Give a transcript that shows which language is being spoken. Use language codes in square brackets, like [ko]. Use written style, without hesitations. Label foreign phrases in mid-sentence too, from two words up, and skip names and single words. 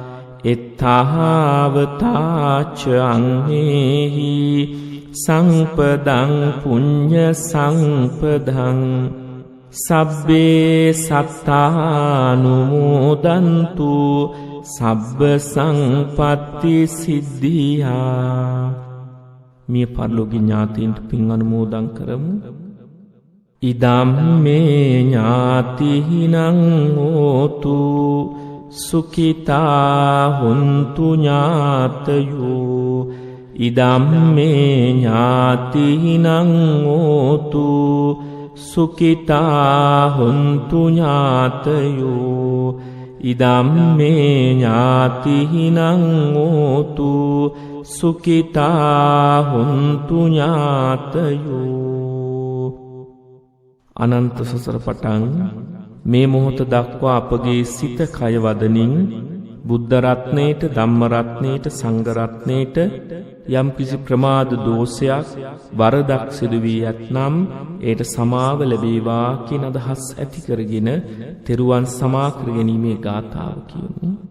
[pi] එත්තාවතාච අංමේහි සංපදං පුඤ්ඤ සංපදං සබ්බේ සත්තානුමෝදන්තු සබ්බ සංපත්ති සිද්ධියා [si] මිය පරලෝකීය ඥාතීන්ට පින් අනුමෝදන් කරමු. [pi] ඉදම් මේ ඥාතිහිනං හෝතු සුඛිතා හොන්තු ඥාතයෝ ඉදම්මේ ඥාතිනං ඕතු සුඛිතා හොන්තු ඥාතයෝ ඉදම්මේ ඥාතිනං ඕතු සුඛිතා හොන්තු ඥාතයෝ. [si] අනන්ත සසර පටන් මේ මොහොත දක්වා අපගේ සිත කය වදනින් බුද්ධ රත්නයේට ධම්ම රත්නයේට සංඝ රත්නයේට යම් කිසි ප්‍රමාද දෝෂයක් වරදක් සිදු වී ඇතනම් ඒට සමාව ලැබේවා කියන අදහස් ඇති කරගෙන තෙරුවන් සමා කර ගැනීමේ ගාථාව කියමු.